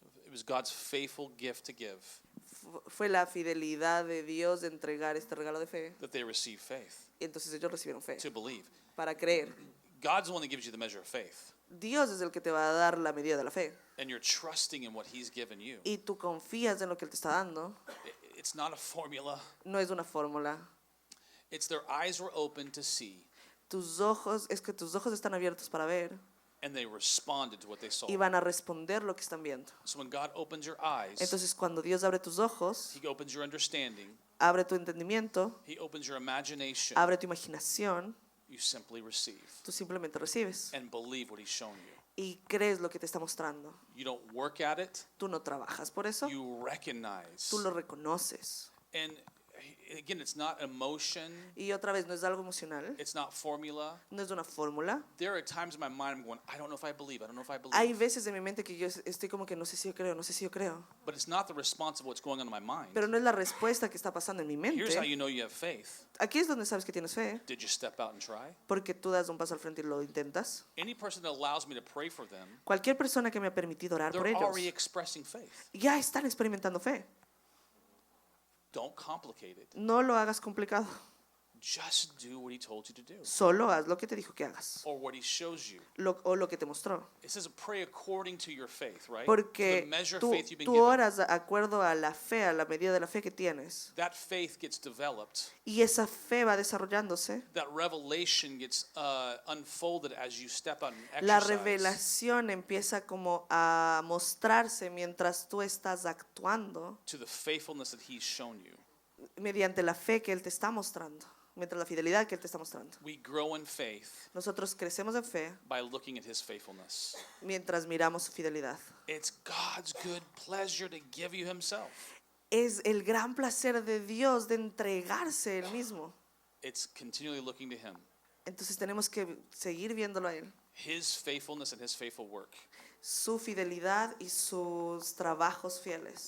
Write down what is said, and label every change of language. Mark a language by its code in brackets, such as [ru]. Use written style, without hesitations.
[en] It was God's faithful gift to give [es] fue la fidelidad de Dios de entregar este regalo de fe. [en] that they received faith [es] Y entonces ellos recibieron fe [en] to believe. [es] para creer. [en] God's the one that gives you the measure of faith. [es] Dios es el que te va a dar la medida de la fe. [en] And you're trusting in what He's given you. [es] Y tú confías en lo que Él te está dando. [en] It's not a formula. [es] No es una fórmula. [en] It's their eyes were open to see, [es] Tus ojos están abiertos para ver [en] and they responded to what they saw. [es] y van a responder lo que están viendo. [en] So when God opens your eyes, [es] Entonces cuando Dios abre tus ojos, [en] He opens your understanding, [es] abre tu entendimiento, [en] He opens your imagination, [es] abre tu imaginación, [en] you simply receive [es] tú simplemente recibes [en] and believe what He's shown you. [es] y crees lo que te está mostrando. [en] You don't work at it, [es] Tú no trabajas por eso, [en] you recognize. [es] tú lo reconoces. [en] And again, it's not emotion, [es] Y otra vez, no es algo emocional, [en] it's not formula. [es] no es una fórmula. [en] There are times in my mind I'm going, I don't know if I believe, I don't know if I believe. [es] Hay veces en mi mente que yo estoy como que no sé si yo creo, no sé si yo creo. [en] But it's not the response of what's going on in my mind. [es] Pero no es la respuesta que está pasando en mi [en] Here's how [es] mente. [en] you know you have faith. [es] Aquí es donde sabes que tienes fe, [en] Did you step out and try? [es] porque tú das un paso al frente y lo intentas. [en] Any person that allows me to pray for them, [es] Cualquier persona que me ha permitido orar por [en] they're [es] ellos, [en] already expressing faith. [es] ya están experimentando fe. [en] Don't complicate it. [es] No lo hagas complicado. [en] Just do what He told you to do, [es] Solo haz lo que te dijo que hagas, [en] or what He shows you. [es] o lo que te mostró. [en] It says pray according to your faith, right? To the [es] Porque [en] measure of [es] tú, [en] faith you've been [es] tú [en] given. [es] oras de acuerdo a la fe, a la medida de la fe que tienes. [en] That faith gets developed. [es] Y esa fe va desarrollándose. [en] That revelation gets unfolded as you step out and [es] La [en] exercise. [es] revelación empieza como a mostrarse mientras tú estás actuando [en] To the faithfulness that He's shown you. [es] mediante la fe que Él te está mostrando, mientras la fidelidad que Él te está mostrando. [en] We grow in faith [es] Nosotros crecemos en fe [en] by looking at His faithfulness. [es] mientras miramos su fidelidad. [en] It's God's good pleasure to give you Himself. [es] Es el gran placer de Dios de entregarse Él mismo. [en] It's continually looking to Him. [es] Entonces tenemos que seguir viéndolo a Él. [en] His faithfulness and His faithful work [es] Su fidelidad y sus trabajos fieles